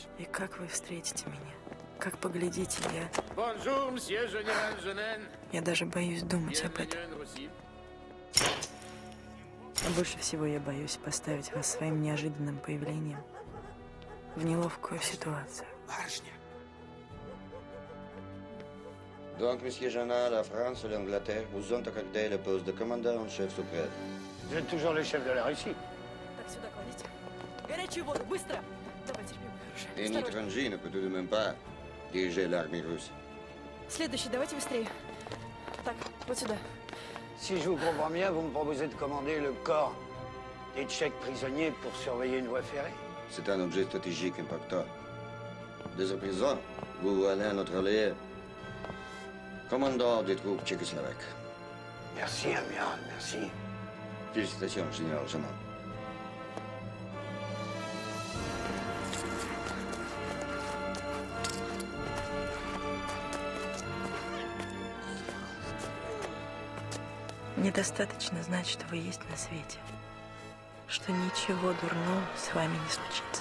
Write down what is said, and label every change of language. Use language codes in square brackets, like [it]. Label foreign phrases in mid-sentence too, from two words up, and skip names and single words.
[ru] И как вы встретите меня? Как поглядите, [fr] Bonjour, monsieur général Jeannin. [ru] я даже боюсь думать об этом. А больше всего я боюсь поставить вас своим неожиданным появлением в неловкую ситуацию. Барышня. [fr] Donc, Monsieur Jeannin, la France et l'Angleterre vous ont accordé le poste de commandant en chef suprême. Vous êtes toujours le chef de la Russie. [ru] Так, сюда кладите. Горячую воду, быстро! Давай, терпим, хорошо. [fr] Et un étranger ne peut tout de même pas diriger l'armée russe. [ru] Следующий, давайте быстрее. Так, вот сюда. [fr] Si je vous comprends bien, vous me proposez de commander le corps des Tchèques prisonniers pour surveiller une voie ferrée. C'est un objet stratégique impactant. Dès à présent, vous allez à notre allié, commandant des troupes tchécoslovaques. Merci, amiral, merci. Félicitations, général Jeannin. [ru] Недостаточно знать, что вы есть на свете, что ничего дурного с вами не случится.